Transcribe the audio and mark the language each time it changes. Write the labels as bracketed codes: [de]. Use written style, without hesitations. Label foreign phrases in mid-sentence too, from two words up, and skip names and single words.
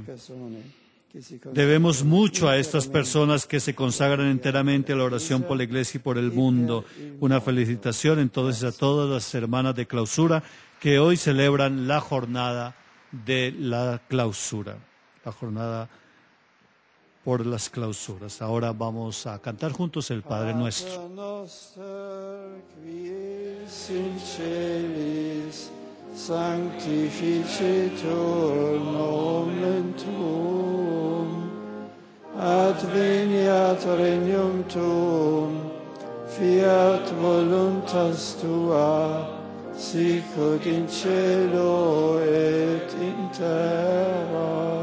[es] Debemos mucho a estas personas que se consagran enteramente a la oración por la Iglesia y por el mundo. Una felicitación entonces a todas las hermanas de clausura que hoy celebran la jornada de la clausura, la jornada por las clausuras. Ahora vamos a cantar juntos el Padre Nuestro. [la] Sanctificetur nomen tuum, adveniat regnum tuum, fiat voluntas tua, sicut in cielo et in terra.